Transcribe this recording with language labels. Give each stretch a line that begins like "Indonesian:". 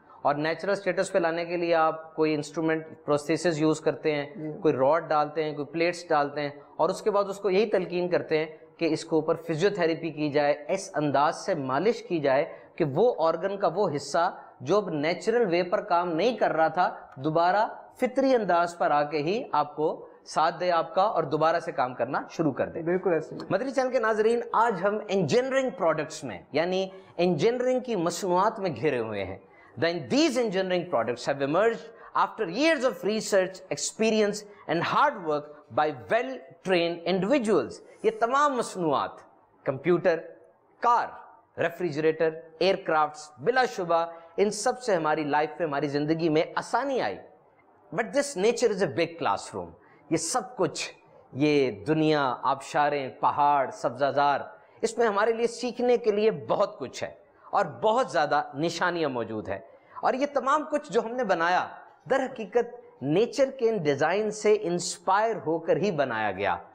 Urdu: اور natural status پہ لانے کے لیے آپ کوئی انسٹرومنٹ پروسیسز یوز کرتے ہیں, کوئی راڈ ڈالتے ہیں, کوئی پلیٹس ڈالتے ہیں, اور اس کے بعد اس کو یہی تلقین کرتے ہیں کہ اس کے اوپر فزیو تھیراپی کی جائے, اس انداز سے مالش کی جائے کہ وہ آرگن کا وہ حصہ جو اب نیچرل وے پر کام نہیں کر رہا تھا دوبارہ فطری انداز پر آ کے ہی آپ کو ساتھ دے آپ کا اور دوبارہ سے کام کرنا شروع کر دے. بالکل ایسے. مدنی چینل کے ناظرین, آج ہم انجینئرنگ پروڈکٹس میں یعنی انجینئرنگ کی مصنوعات میں گھرے ہوئے ہیں.
English: Then these engineering products have emerged after years of research, experience and hard work by well-trained individuals.
Urdu: یہ تمام مصنوعات کمپیوٹر, کار, ریفریجریٹر, ایئر کرافٹس, بلا شبہ ان سب سے ہماری لائف پہ, ہماری زندگی میں آسانی آئی.
English: But this nature is a big classroom.
Urdu: یہ سب کچھ, یہ دنیا, آبشاریں, پہاڑ, سبزہ، اس میں ہمارے لیے سیکھنے کے لیے بہت کچھ ہے اور بہت زیادہ نشانیاں موجود ہیں. اور یہ تمام کچھ جو ہم نے بنایا در حقیقت نیچر کے ان ڈیزائن سے انسپائر ہو کر ہی بنایا گیا.